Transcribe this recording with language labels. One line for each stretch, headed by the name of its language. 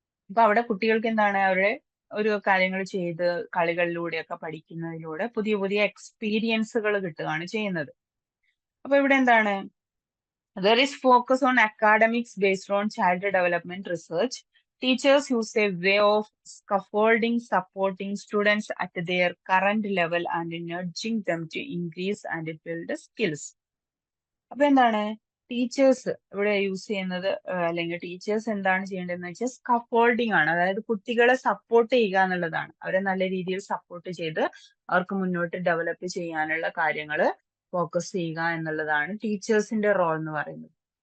Malayalam: അപ്പൊ അവിടെ കുട്ടികൾക്ക് എന്താണ് അവരുടെ ഒരു കാര്യങ്ങൾ ചെയ്ത് കളികളിലൂടെയൊക്കെ പഠിക്കുന്നതിലൂടെ പുതിയ പുതിയ എക്സ്പീരിയൻസുകൾ കിട്ടുകയാണ് ചെയ്യുന്നത്. അപ്പൊ ഇവിടെ എന്താണ്
English: there is focus on academics based on child development research. Teachers use a way of scaffolding, supporting students at their current level and nudging them to increase and build skills.
Malayalam: അപ്പൊ എന്താണ് ടീച്ചേഴ്സ് ഇവിടെ use ചെയ്യുന്നത്, അല്ലെങ്കിൽ teachers എന്താണ് ചെയ്യേണ്ടതെന്ന് വെച്ചാൽ scaffolding ആണ്. അതായത് കുട്ടികളെ സപ്പോർട്ട് ചെയ്യുക എന്നുള്ളതാണ്. അവരെ നല്ല രീതിയിൽ സപ്പോർട്ട് ചെയ്ത് അവർക്ക് മുന്നോട്ട് ഡെവലപ്പ് ചെയ്യാനുള്ള കാര്യങ്ങൾ ഫോക്കസ് ചെയ്യുക എന്നുള്ളതാണ് ടീച്ചേഴ്സിന്റെ റോൾ എന്ന് പറയുന്നത്.